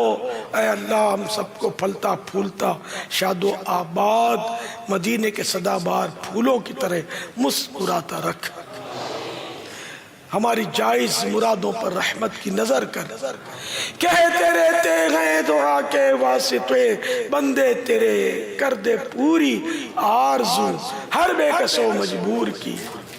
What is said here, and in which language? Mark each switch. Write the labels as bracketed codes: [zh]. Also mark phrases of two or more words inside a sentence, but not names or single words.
[ur] اے اللہ ہم سب کو پھلتا پھولتا شاد و آباد مدینے کے صدا بار پھولوں کی طرح مسکراتا رکھ، ہماری جائز مرادوں پر رحمت کی نظر کر۔ کہتے رہتے ہیں تو دعا کے واسطے بندے تیرے کر دے پوری آرزو ہر بیکس و مجبور کی.